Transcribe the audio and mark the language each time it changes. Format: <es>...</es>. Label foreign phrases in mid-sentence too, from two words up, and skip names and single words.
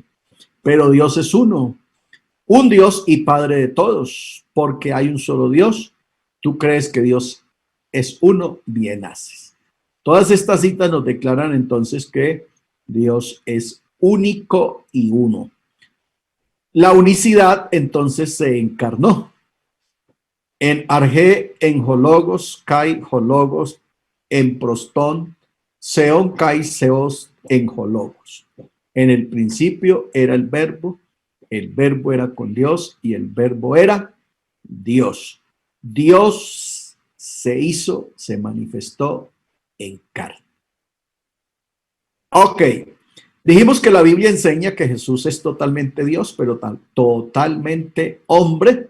<es>Pero Dios es uno, un Dios y Padre de todos, porque hay un solo Dios. Tú crees que Dios es uno, bien haces. Todas estas citas nos declaran entonces que Dios es único y uno. La unicidad entonces se encarnó</es> <el>ἐν ἀρχῇ ἦν ὁ λόγος καὶ ὁ λόγος ἦν πρὸς τὸν θεόν καὶ θεὸς ἦν ὁ λόγος.</el> <es>En el principio era el verbo era con Dios y el verbo era Dios. Dios se hizo, se manifestó en carne. Ok. Dijimos que la Biblia enseña que Jesús es totalmente Dios, pero totalmente hombre.</es>